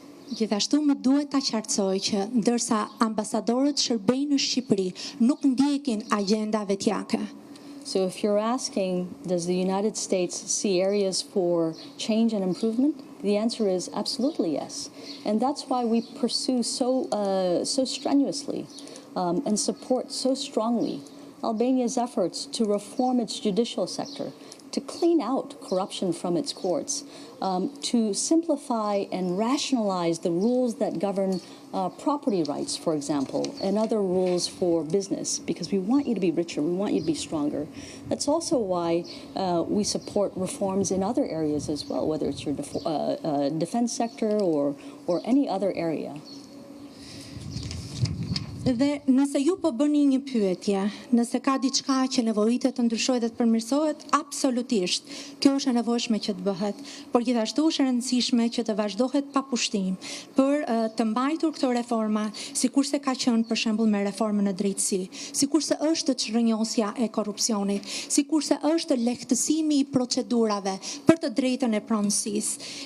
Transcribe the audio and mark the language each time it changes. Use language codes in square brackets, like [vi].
[sq] Gjithashtu më duhet ta qartësoj që ndërsa ambasadorët shërbejnë në Shqipëri, nuk ndjekin agenda vetjake. [en] So if you're asking, does the United States see areas for change and improvement? The answer is absolutely yes. And that's why we pursue so strenuously and support so strongly Albania's efforts to reform its judicial sector, to clean out corruption from its courts, to simplify and rationalize the rules that govern property rights, for example, and other rules for business, because we want you to be richer, we want you to be stronger. That's also why we support reforms in other areas as well, whether it's your defense sector or any other area. [sq] Dhe nëse ju po bëni një pyetje, nëse ka diçka që nevojitet të ndryshojë dhe të përmirësohet, absolutisht, kjo është e nevojshme që të bëhet, por gjithashtu është e rëndësishme që të vazhdohet pa pushtim për të mbajtur këto reforma, sikurse ka qenë për shembull me reformën e drejtësi, sikurse është çrrënjosja e korrupsionit, sikurse është lehtësimi i procedurave për të drejtën e pronësisë.